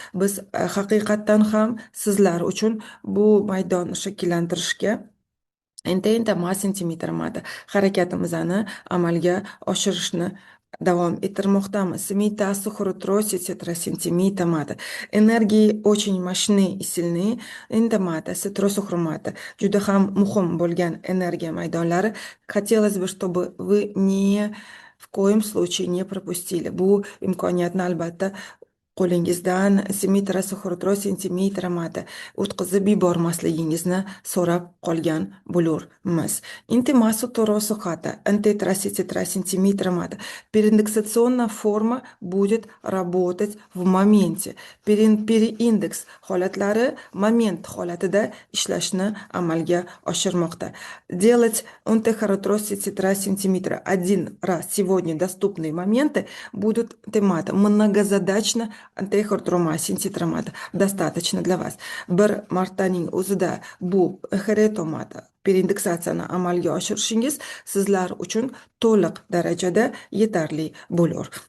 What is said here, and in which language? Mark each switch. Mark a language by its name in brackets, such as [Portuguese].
[Uzbek] Biz haqiqatdan ham sizlar uchun bu maydonni shakllantirishga Enta mas sentimetrmada harakatimizni amalga oshirishni davom ettirmoqdamiz. Семитасу хоротросити сантиметрмата. [Russian] Энергии очень мощные и сильные. Эндомата, ситросухромата. [Uzbek] Juda ham muhim bo'lgan energiya maydonlari. [Russian] Хотелось бы, чтобы вы в коем случае не пропустили. [Uzbek] Bu imkoniyatni albatta qo'lingizdan sentimetramata o'tkazib yubormasligingizni so'rab qolgan bo'lurmiz. Интимасу торосухата, антитрасититрасентиметрамата. [Russian] Переиндексационная форма будет работать в моменте. [Uzbek] Переиндекс holatlari moment holatida ishlashni amalga oshirmoqda. [Russian] Делать антихротросититрасентиметра один раз сегодня доступные моменты будут темата многозадачно антихортрoma sintitramata достаточно для вас. [Uzbek] Bir martaning o'zida bu xeretomata pereindeksiyasini amalga oshirishingiz sizlar uchun to'liq darajada yetarli bo'lur.